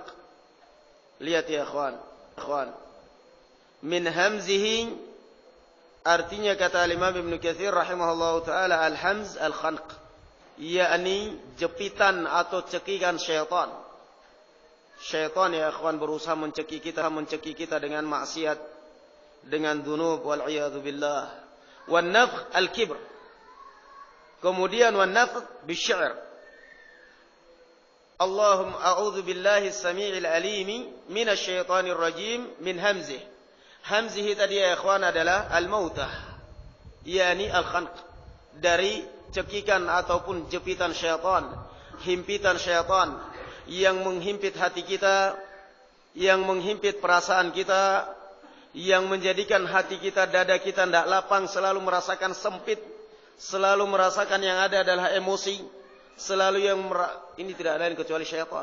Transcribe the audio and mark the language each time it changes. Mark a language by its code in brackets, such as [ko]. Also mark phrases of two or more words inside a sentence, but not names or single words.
[id] Lihat [ar] يا إخوان, من همزه [id] artinya kata Imam Ibnu Katsir [ar] رحمه الله تعالى الهمز الخنق, [id] yakni jepitan atau cekikan syaitan. Syaitan [ar] يا إخوان [id] berusaha mencekik kita dengan maksiat, dengan [ar] ذنوب والعياذ بالله. والنفخ الكبر. Kemudian والنفث الشعر. اللهم أعوذ بالله السميع العليم من الشيطان الرجيم من همزه. [id] Hamzih tadi [ar] يا إخوان [id] adalah al-mautah, yakni al-khanq, dari cekikan ataupun jepitan syaitan, himpitan syaitan yang menghimpit hati kita, yang menghimpit perasaan kita, yang menjadikan hati kita, dada kita tidak lapang, selalu merasakan sempit, selalu merasakan yang ada adalah emosi, selalu ini tidak lain kecuali syaitan.